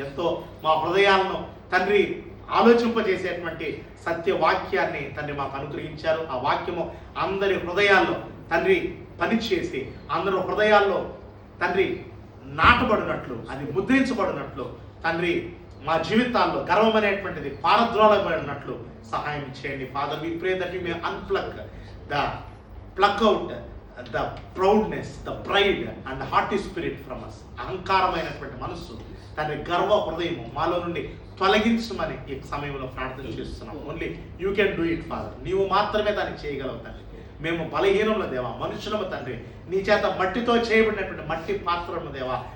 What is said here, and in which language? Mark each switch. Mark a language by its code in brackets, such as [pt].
[te] ఎంతో మా హృదయాలను తండ్రి ఆలోచింపజేసేటువంటి సత్య వాక్యాన్ని తండ్రి మాకు అనుగ్రహించారు. ఆ వాక్యము అందరి హృదయాల్లో తండ్రి పనిచేసి అందరి హృదయాల్లో తండ్రి నాటబడినట్లు, అది ముద్రించబడినట్లు తండ్రి మా జీవితాల్లో గర్వం అనేటువంటిది పారద్రోలబడినట్లు సహాయం చేయండి. [en] Father, we pray that you may unplug pluck out the proudness, the pride and haughty spirit from us. [te] అహంకారమైనటువంటి మనస్సు, తన గర్వ హృదయము మాలో నుండి తొలగించమని ఈ సమయంలో ప్రార్థన చేస్తున్నాం. [en] Only you can do it father. [te] నీవు మాత్రమే దాన్ని చేయగలవు తండ్రి. మేము బలహీనముల దేవా, మనుషులము తండ్రి, నీ చేత మట్టితో చేయబడినటువంటి మట్టి పాత్రము దేవా.